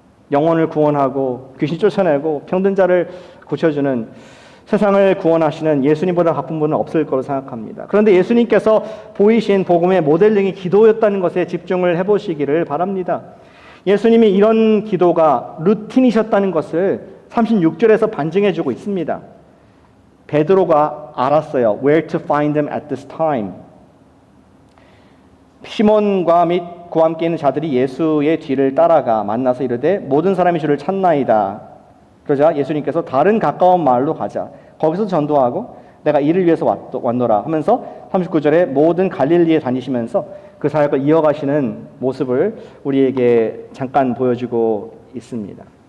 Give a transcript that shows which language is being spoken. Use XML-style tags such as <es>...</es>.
<ko>영혼을 구원하고 귀신 쫓아내고 병든 자를 고쳐주는, 세상을 구원하시는 예수님보다 바쁜 분은 없을 거로 생각합니다. 그런데 예수님께서 보이신 복음의 모델링이 기도였다는 것에 집중을 해보시기를 바랍니다. 예수님이 이런 기도가 루틴이셨다는 것을 36절에서 반증해주고 있습니다. 베드로가 알았어요.</ko> <en>Where to find them at this time.</en> <ko>시몬과 및 그와 함께 있는 자들이 예수의 뒤를 따라가 만나서 이르되 모든 사람이 주를 찾나이다. 그러자 예수님께서 다른 가까운 마을로 가자. 거기서 전도하고 내가 이를 위해서 왔노라 하면서 39절에 모든 갈릴리에 다니시면서 그 사역을 이어가시는 모습을 우리에게 잠깐 보여주고 있습니다.</ko>